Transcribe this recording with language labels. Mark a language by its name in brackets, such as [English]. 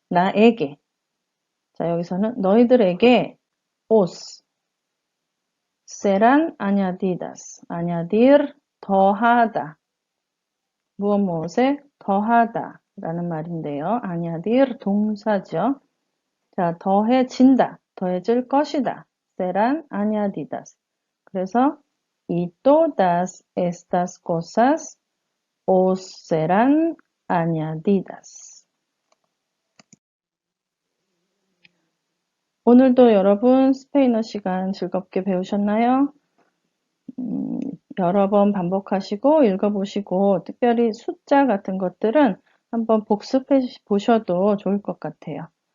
[Korean] 나에게 자 여기서는 너희들에게 [Spanish] os serán añadidas añadir [Korean] 더하다 무엇에 더하다 라는 말인데요. añadir 동사죠. 자 더해진다 더해질 것이다 [Spanish] serán añadidas [Korean] 그래서 [Spanish] y todas estas cosas os serán añadidas. [Korean] 오늘도 여러분 스페인어 시간 즐겁게 배우셨나요? 여러 번 반복하시고 읽어보시고 특별히 숫자 같은 것들은 한번 복습해 보셔도 좋을 것 같아요.